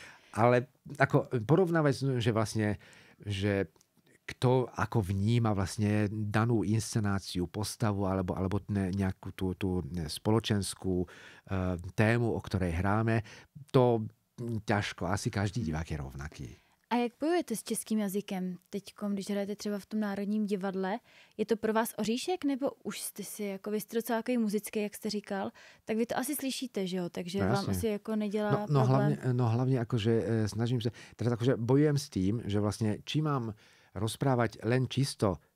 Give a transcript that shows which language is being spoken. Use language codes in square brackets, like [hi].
[sk] Ale porovnávať, že vlastne, že kto ako vníma vlastne danú inscenáciu, postavu alebo nejakú tú spoločenskú tému, o ktorej hráme, to ťažko. Asi každý divák je rovnaký. [cs] A jak bojujete s českým jazykem teďkom, když hrajete třeba v tom Národním divadle? Je to pro vás oříšek, nebo už jste si, vy jste docela takový muzický, jak jste říkal, tak vy to asi slyšíte, že jo? Takže vám asi nedělá problém. [sk] Hlavne snažím sa, teraz bojujem s tým, že vlastne či mám rozprávať len čisto